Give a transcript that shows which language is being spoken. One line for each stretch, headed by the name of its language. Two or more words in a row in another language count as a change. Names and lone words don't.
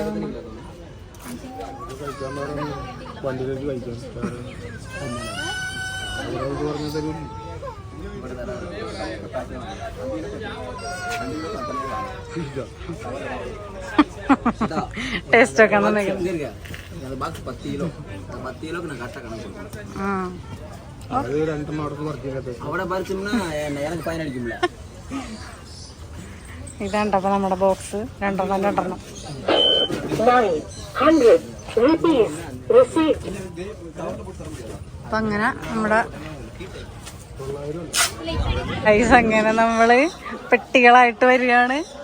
Malayalam: കഴിക്കാൻ വേറെ വണ്ടിയിലേക്ക് കഴിക്കാം. ഇത് പറഞ്ഞ തരും. ടേസ്റ്റ് ഒക്കെ
Tamil: அந்த பாக்ஸ் 10 கிலோ. அந்த 10 கிலோக்கு நான் கரெக்டா கணக்கு கொடுப்பேன்.
Malayalam: അത് 2 മാർക്ക് പറിച്ചിട്ട് അവിടെ പറിച്ചോம்னா எனக்கு ഫൈൻ അടിക്കുംല. ഇതാണ്ട് അപ്പൊ നമ്മുടെ ബോക്സ് രണ്ടെണ്ണം. അപ്പൊ അങ്ങനെ നമ്മുടെ ഐസ് അങ്ങനെ നമ്മള് പെട്ടികളായിട്ട് വരികയാണ്.